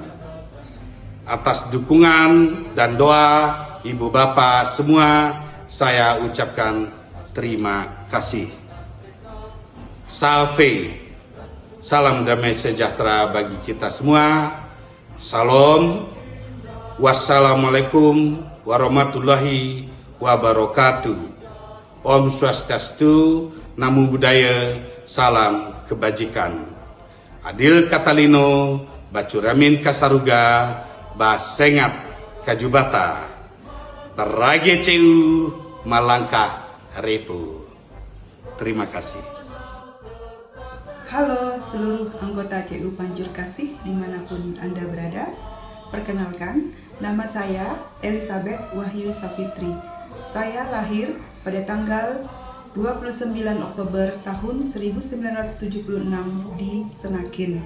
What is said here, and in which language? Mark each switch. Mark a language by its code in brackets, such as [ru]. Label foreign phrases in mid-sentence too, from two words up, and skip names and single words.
[id] Atas dukungan dan doa ibu bapak semua, saya ucapkan terima kasih. Salve, salam damai sejahtera bagi kita semua. [ar] سلام، والسلام عليكم ورحمة الله وبركاته. [sa] Om Swastiastu, [pi] Namo Buddhaya, [id] salam kebajikan. [knx] Adil Katalino, Bacuramin Kasaruga, Basengat Kajubata, Barage Ceu, Melangkah Repu. [id] Terima kasih. Halo seluruh anggota CU Pancur Kasih dimanapun Anda berada. Perkenalkan, nama saya Elizabeth Wahyu Safitri. Saya lahir pada tanggal 29 Oktober tahun 1976 di Senakin.